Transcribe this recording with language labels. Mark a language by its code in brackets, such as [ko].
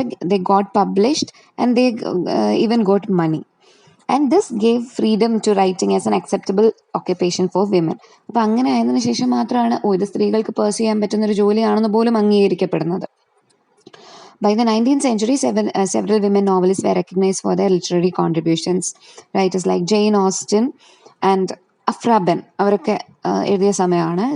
[en] They got published and they even got money, and this gave freedom to writing as an acceptable occupation for women. [ml] അപ്പം അങ്ങനെ ആയതിനു ശേഷം മാത്രമാണ് ഇത് സ്ത്രീകൾക്ക് പേഴ്സ് ചെയ്യാൻ പറ്റുന്നൊരു ജോലിയാണെന്ന് പോലും അംഗീകരിക്കപ്പെടുന്നത്. [en] By the 19th century, several women novelists were recognized for their literary contributions. Writers like Jane Austen and Afra Ben, [ml] അവരൊക്കെ എഴുതിയ സമയമാണ്.